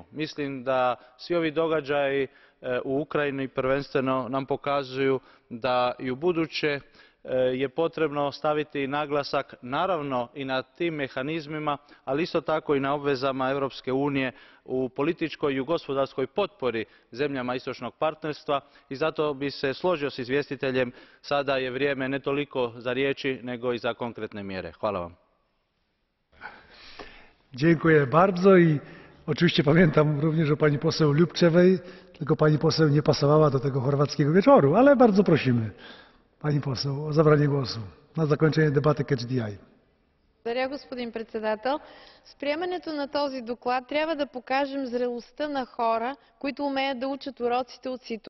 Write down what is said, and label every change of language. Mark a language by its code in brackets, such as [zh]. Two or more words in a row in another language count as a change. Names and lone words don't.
[hr] Mislim da svi ovi događaji u Ukrajini prvenstveno nam pokazuju da i ubuduće je potrebno staviti naglasak naravno i na tim mehanizmima, ali isto tako i na obvezama Europske unije u političkoj i u gospodarskoj potpori zemljama istočnog partnerstva i zato bih se složio s izvjestiteljem, sada je vrijeme ne toliko za riječi nego i za konkretne mjere. Hvala vam. [pl] Dziękuję bardzo i oczywiście pamiętam również o pani poseł Lubczewej, tylko pani poseł nie pasowała do tego chorwackiego wieczoru, ale bardzo prosimy pani poseł o zabranie głosu на zakończenie debaty [en] Catch the Eye. [bg] Благодаря, господин председател. С приемането на този доклад трябва да покажем зрелостта на хора, които умеят да учат уроците от ситуацията.